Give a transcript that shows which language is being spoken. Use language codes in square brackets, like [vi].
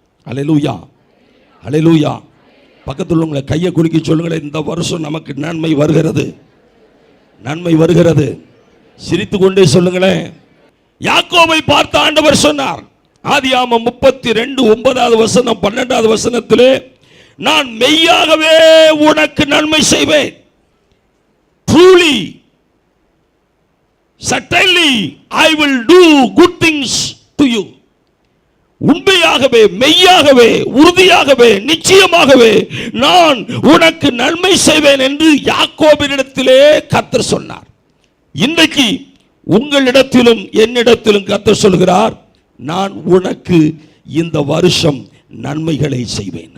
[ta] அல்லேலூயா, அல்லேலூயா. பக்கத்தில் உள்ளவங்களை கையை குலுக்கி சொல்லுங்களேன், இந்த வருஷம் நமக்கு நன்மை வருகிறது, நன்மை வருகிறது. சிரித்து கொண்டே சொல்லுங்களேன். யாக்கோபை பார்த்த ஆண்டவர் சொன்னார், ஆதியாகமம் 32:9 வசனம் 12 வசனத்திலே, நான் மெய்யாகவே உனக்கு நன்மை செய்வேன். [en] Truly, certainly I will do good things to you. [ta] உண்மையாகவே, மெய்யாகவே, உறுதியாகவே, நிச்சயமாகவே நான் உனக்கு நன்மை செய்வேன் என்று யாக்கோபினிடத்திலே கர்த்தர் சொன்னார். இன்றைக்கு உங்களிடத்திலும் என்னிடத்திலும் கர்த்தர் சொல்கிறார், நான் உனக்கு இந்த வருஷம் நன்மைகளை செய்வேன்.